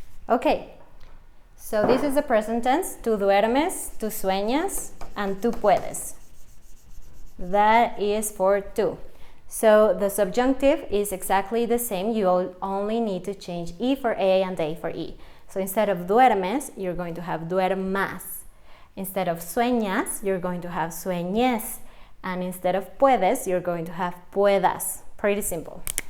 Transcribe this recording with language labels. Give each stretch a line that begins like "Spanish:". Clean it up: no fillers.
English: Okay, so this is the present tense.
Spanish: Tú duermes, tú sueñas, and tú puedes.
English: That is for tú. So the subjunctive is exactly the same. You only need to change E for A and A for E. So instead of duermes, you're going to have duermas. Instead of sueñas, you're going to have sueñes. And instead of puedes, you're going to have puedas. Pretty simple.